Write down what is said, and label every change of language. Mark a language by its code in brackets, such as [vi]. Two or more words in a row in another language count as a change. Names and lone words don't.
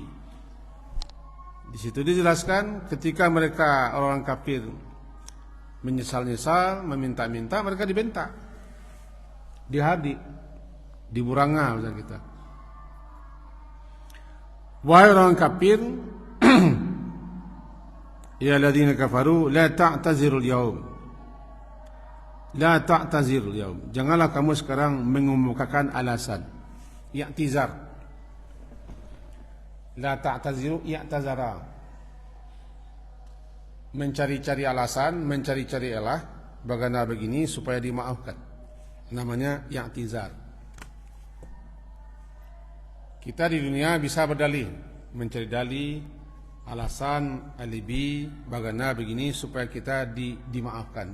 [id] Di situ dijelaskan ketika mereka orang kafir menyesal-nyesal, meminta-minta, mereka dibentak, dihadik, diburanga misalnya kita. Wahai orang kafir, [ar] يا الذين كفروا لا تعتذروا اليوم. لا تعتذروا اليوم. [id] Janganlah kamu sekarang mengemukakan alasan. [ar] اعتذار. لا تعتذروا اعتذر. [id] Mencari-cari alasan, mencari-cari elah, bagaimana begini supaya dimaafkan. Namanya i'tizar. Kita di dunia bisa berdalih, mencari dalih, alasan, alibi, bagaimana begini supaya kita dimaafkan.